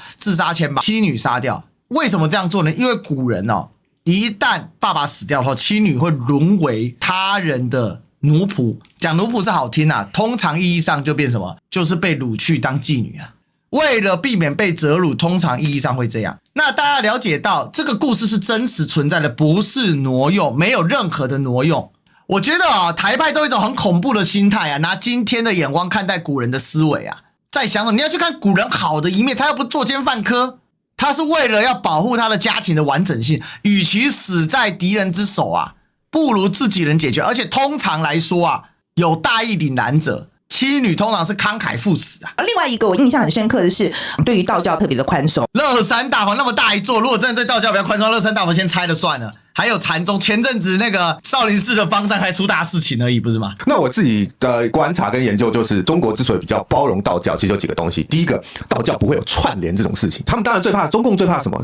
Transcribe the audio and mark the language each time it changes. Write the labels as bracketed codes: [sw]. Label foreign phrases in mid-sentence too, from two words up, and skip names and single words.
[zh] 自殺前把妻女殺掉。為什麼這樣做呢？因為古人一旦爸爸死掉後，妻女會淪為他人的奴僕。講奴僕是好聽啊，通常意義上就變什麼？就是被擄去當妓女啊。為了避免被折辱，通常意義上會這樣。那大家了解到這個故事是真實存在的，不是挪用，沒有任何的挪用。我覺得台派都有一種很恐怖的心態啊，拿今天的眼光看待古人的思維啊，在想什麼？你要去看古人好的一面，他又不作奸犯科，他是為了要保護他的家庭的完整性，與其死在敵人之手啊，不如自己人解決。而且通常來說啊，有大義凛然者，妻女通常是慷慨赴死啊。另外一個我印象很深刻的是，對於道教特別的寬鬆。樂山大佛那麼大一座，如果真的對道教比較寬鬆，樂山大佛先拆了算了。還有禪宗，前陣子那個少林寺的方丈還出大事情而已，不是嗎？那我自己的觀察跟研究就是，中國之所以比較包容道教，其實有幾個東西。第一個，道教不會有串聯這種事情，他們當然最怕，中共最怕什麼？